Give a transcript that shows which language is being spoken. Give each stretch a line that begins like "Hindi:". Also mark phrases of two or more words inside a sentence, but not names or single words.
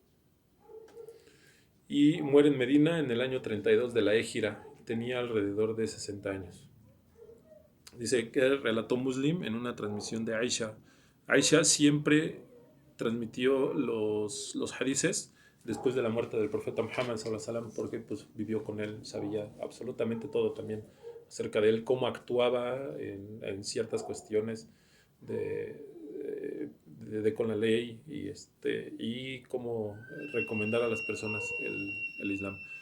Spanish: Y muere en Medina en el año 32 de la Égira. Tenía alrededor de 60 años. Dice que relató Muslim en una transmisión de Aisha. Aisha siempre transmitió los hadices después de la muerte del profeta Muhammad
Arabic: صلى الله عليه وسلم,
Spanish: porque pues vivió con él, sabía absolutamente todo también acerca de él, cómo actuaba en ciertas cuestiones con la ley y cómo recomendar a las personas el Islam.